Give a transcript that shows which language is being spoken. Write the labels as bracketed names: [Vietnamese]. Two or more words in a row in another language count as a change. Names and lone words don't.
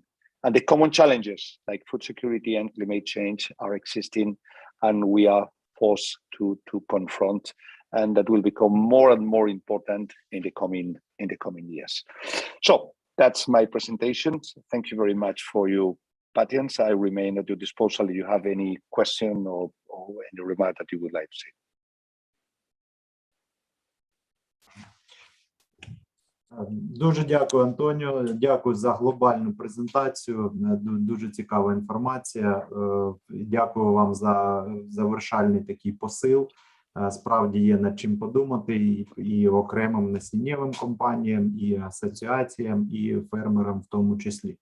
[English] And the common challenges like food security and climate change are existing, and we are forced to confront, and that will become more and more important in the coming years. So that's my presentation. Thank you very much for your patience. I remain at your disposal if you have any question or any remark that you would like to say. [Ukrainian] Дуже дякую, Антоніо. Дякую за глобальну презентацію. Дуже цікава інформація. Дякую вам за завершальний такий посил. Справді є над чим подумати і окремим насіннєвим компаніям, і асоціаціям, і фермерам в тому числі.